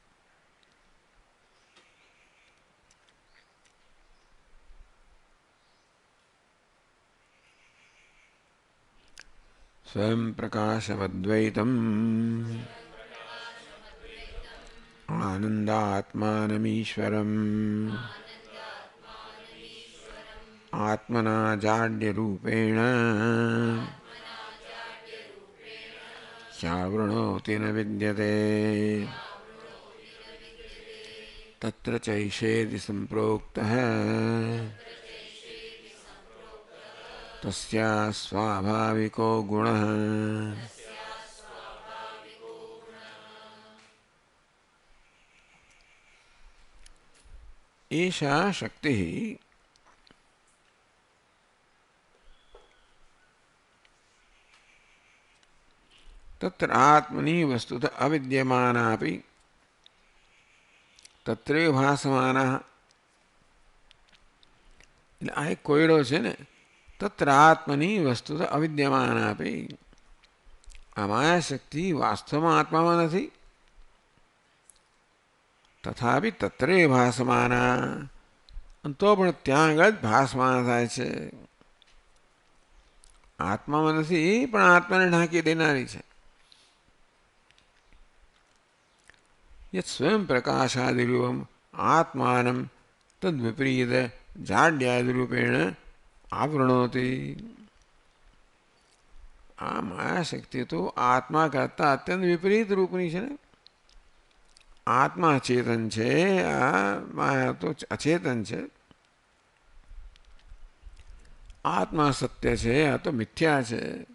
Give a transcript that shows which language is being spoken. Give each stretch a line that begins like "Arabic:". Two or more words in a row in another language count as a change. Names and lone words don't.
Sanskrit: स्वयं प्रकाशमद्वैतम आनन्दात्मानमीश्वरम आत्मना जाड्यरूपेण ह्यावृणोति न विद्यते तत्र चैषेति सम्प्रोक्तः तस्या स्वाभाविको गुणः. एषा शक्तिः तत्र आत्मनि वस्तुतः अविद्यमानापि तत्रैव भासमानः.
Gujarati: એટલે આ એક કોયડો છે ને,
Sanskrit: तत्र आत्मनि वस्तुतः अविद्यमानापि.
Gujarati: આ માયા શક્તિ વાસ્તવમાં આત્મામાં નથી, તથાપી
Sanskrit: तत्र भासमाना,
Gujarati: તો પણ ત્યાં આગળ જ ભાસમાન થાય છે. આત્મામાં નથી પણ આત્માને ઢાંકી દેનારી છે.
Sanskrit: यत् स्वयं प्रकाशादिरूपम् आत्मानं तद्विपरीत जाड्यादिरूपेण आवृणोति.
Gujarati: આ માયા શક્તિ તો આત્મા કરતા અત્યંત વિપરીત રૂપની છે ને. આત્મા ચેતન છે, આ માયા તો અચેતન છે. આત્મા સત્ય છે, આ તો મિથ્યા છે.